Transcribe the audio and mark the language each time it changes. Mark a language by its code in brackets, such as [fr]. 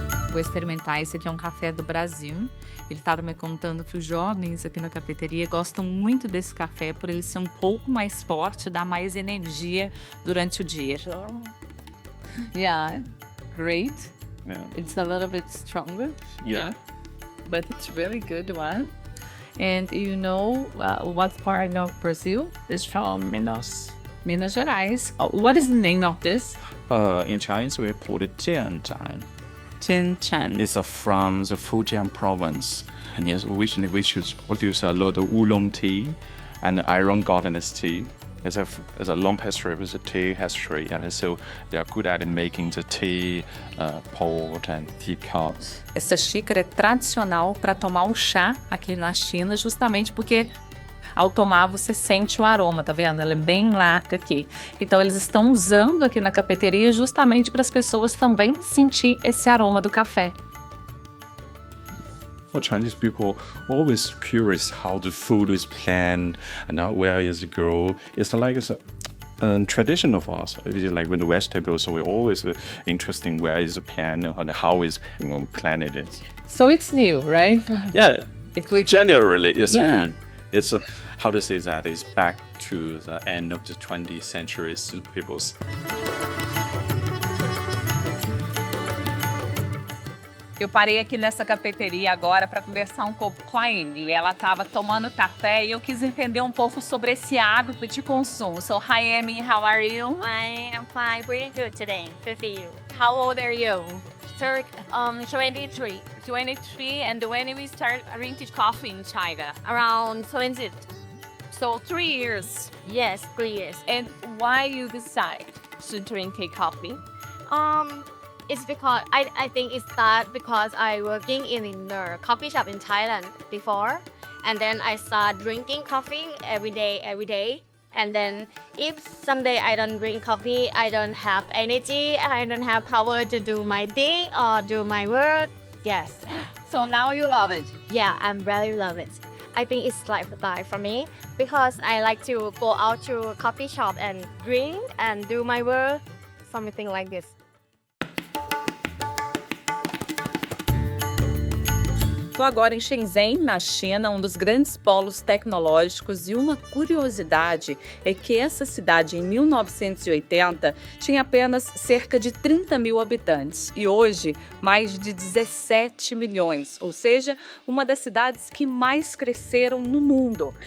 [pt] Vou experimentar. Esse aqui é um café do Brasil. Ele estava me contando que os jovens aqui na cafeteria gostam muito desse café por ele ser um pouco mais forte, dar mais energia durante o dia. [en] Yeah, great. Yeah. It's a little bit stronger. Yeah. But it's really good one. And you know what part of Brazil? It's from Minas. Minas Gerais. What is the name of this? In Chinese, we put it Jianzhan. Jianzhan. It's from the Fujian province. And yes, originally we should produce a lot of oolong tea and iron gardens tea. It's a long history with the tea history, and so they are good at making the tea pot and teacups. [pt] Essa xícara é tradicional para tomar um chá aqui na China, justamente porque ao tomar você sente o aroma, tá vendo? Ela é bem larga aqui. Então eles estão usando aqui na cafeteria justamente para as pessoas também sentir esse aroma do café. [en] For Chinese people, always curious how the food is planned and where is it grow. It's like it's a tradition of us. Like with the vegetables, so we're always interested where is the plant and how is planned it is. So it's new, right? Yeah, generally it's how to say that is back to the end of the 20th century. People's. [pt] Eu parei aqui nessa cafeteria agora para conversar um pouco com a Amy. Ela estava tomando café e eu quis entender um pouco sobre esse hábito de consumo. [en] So, hi Amy, how are you? I am fine, pretty good today. Good for you. How old are you? 23. 23, and when we start drinking coffee in China? Around 20. So 3 years. Yes, 3 years. And why you decide to drink a coffee? It's because I think it started because I working in a coffee shop in Thailand before, and then I start drinking coffee every day. And then if someday I don't drink coffee, I don't have energy, I don't have power to do my thing or do my work. Yes. So now you love it? Yeah, I'm really love it. I think it's lifestyle for me because I like to go out to a coffee shop and drink and do my work, something like this. [pt] Estou agora em Shenzhen, na China, um dos grandes polos tecnológicos, e uma curiosidade é que essa cidade, em 1980, tinha apenas cerca de 30 mil habitantes e hoje mais de 17 milhões, ou seja, uma das cidades que mais cresceram no mundo.